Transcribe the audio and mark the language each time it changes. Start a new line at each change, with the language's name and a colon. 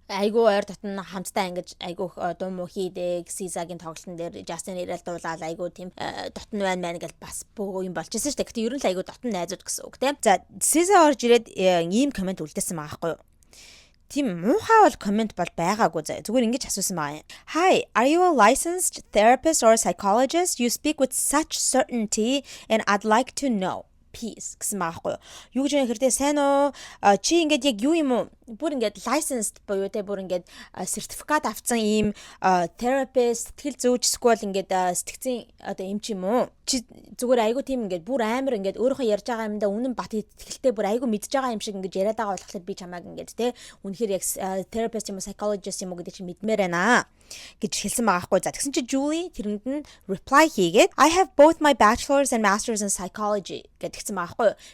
Mongolian: Айгу ойр татна хамтдаа ингэж айгу дуу муу хийдэг. SZA-гийн тоглолтын дээр Justin ирэл дуулаад айгу тийм дотн байна гэж бас бөө юм болчихсон шүү дээ. Гэтэ ер нь л айгу дотн найзууд гэсэн үг те. За SZA орж ирээд ийм комент үлдээсэн байгаа байхгүй юу? Тийм муухай бол комент бол байгаагүй заа. Зүгээр ингэж асуусан байгаа юм.
English: Hi, are you a licensed therapist or a psychologist? You speak with such certainty and I'd like to know.
Mongolian: Peace гэсэн байхгүй юу. Юу гэж юм хэрдээ сайн уу? Чи ингээд яг юу юм уу? Бүр ингээд licensed буюу те бүр ингээд сертификат авсан ийм therapist, сэтгэл зүйч эсвэл ингээд сэтгцийн одоо юм ч юм уу? Чи зүгээр айгу тийм ингээд бүр амар ингээд өөрийнхөө ярьж байгаа юмдаа үнэн бат итгэлтэй бүр айгу мэдж байгаа юм шиг ингээд яриад байгаа болохоор би чамайг ингээд те үнэхээр яг therapist юм уу psychologist юм уу гэдэг чи мэдмээр байна гэж хэлсэн байгаа байхгүй. За тэгсэн чи Julie тэрэнд нь reply хийгээд
English: I have both my bachelor's and master's in psychology
Mongolian: гэдгийгсэн байгаа байхгүй.